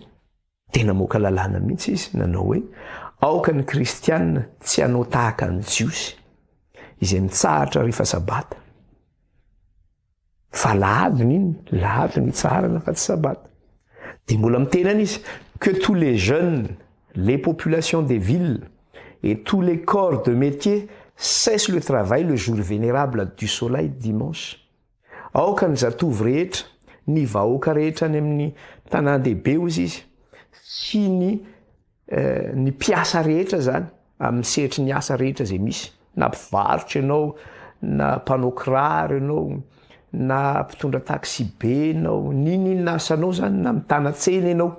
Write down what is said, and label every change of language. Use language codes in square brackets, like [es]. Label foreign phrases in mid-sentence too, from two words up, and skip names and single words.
[mg] Tena moka lalàna mihitsy izy, nanao hoe aoka ny kristianina tsy hanao tahaka ny jiosy izay mitsahatra rehefa sabata, fa lahadiny iny, lahadiny hitsarana fa tsy sabata. Dia mbola mitenana izy [fr] que tous les jeunes, les populations des villes et tous les corps de métier cessent le travail le jour vénérable du soleil dimanche. [mg] Aoka ny zatovy rehetra, ny vahoaka rehetra any amin'ny tanàn-dehibe ozy izy, sy ny mpiasa rehetra zany amin'ny sehatry ny asa rehetra zay misy, na mpivarotra ianao, na mpanao kiraro ianao, na mpitondra taxi be ianao, ninona asanao zany, na mitana-tsena ianao.